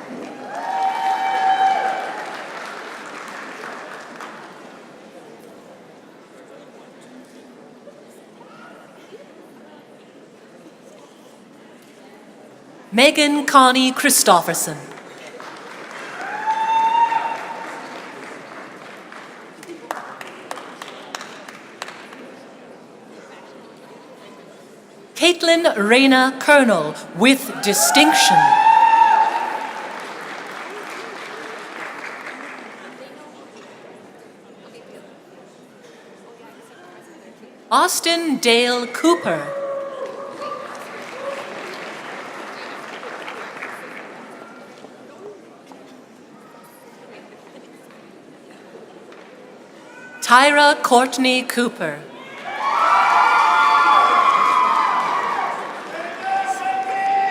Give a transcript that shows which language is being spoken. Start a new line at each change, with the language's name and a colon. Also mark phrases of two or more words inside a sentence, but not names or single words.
English: Megan Connie Christofferson. Caitlin Reyna Colonel, with distinction. Austin Dale Cooper. Tyra Courtney Cooper.